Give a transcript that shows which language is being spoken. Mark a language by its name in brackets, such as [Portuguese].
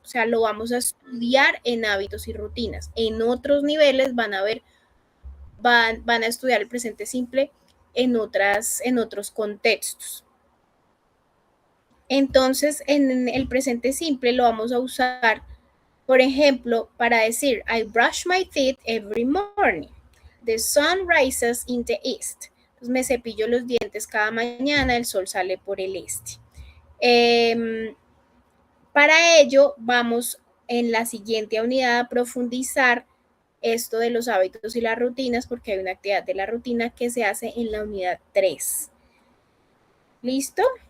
[Spanish] O sea, lo vamos a estudiar en hábitos y rutinas. En otros niveles van a ver, van a estudiar el presente simple en otros contextos. Entonces, en el presente simple lo vamos a usar, por ejemplo, para decir, [English] I brush my teeth every morning. The sun rises in the east. [Spanish] Entonces, me cepillo los dientes cada mañana, el sol sale por el este. Para ello, vamos en la siguiente unidad a profundizar esto de los hábitos y las rutinas, porque hay una actividad de la rutina que se hace en la unidad 3. ¿Listo?